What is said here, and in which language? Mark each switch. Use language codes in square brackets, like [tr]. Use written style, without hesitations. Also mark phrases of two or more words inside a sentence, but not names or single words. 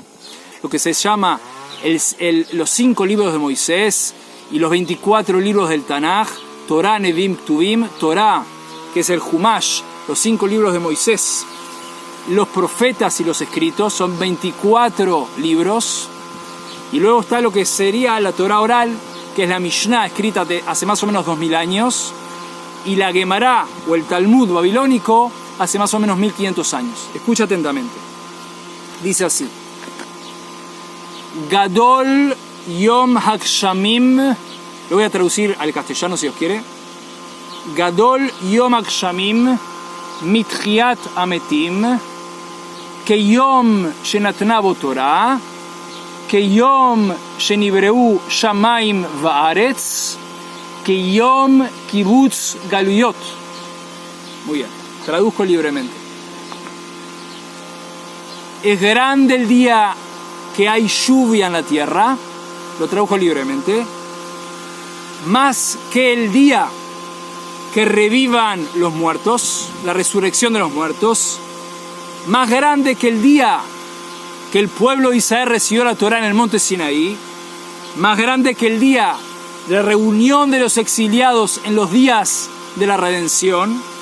[es] Lo que se llama los 5 libros de Moisés y los 24 libros del Tanaj, Torá, Nevim, Ktuvim, Torá, que es el Humash, los 5 libros de Moisés, los profetas y los escritos, son 24 libros, y luego está lo que sería la Torá oral, que es la Mishnah, escrita hace más o menos 2000 años, y la Gemara, o el Talmud babilónico, hace más o menos 1500 años. Escucha atentamente. Dice así: [he] גדול יום הגשמים, [es] lo voy a traducir al castellano si os quiere. [he] גדול יום הגשמים מתחיית המתים כיום שניתנה בו תורה כיום שנבראו שמים וארץ כיום קיבוץ גלויות. [es] Muy bien, traduzco libremente. Es grande el día que hay lluvia en la tierra, lo tradujo libremente, más que el día que revivan los muertos, la resurrección de los muertos, más grande que el día que el pueblo de Israel recibió la Torá en el monte Sinaí, más grande que el día de la reunión de los exiliados en los días de la redención.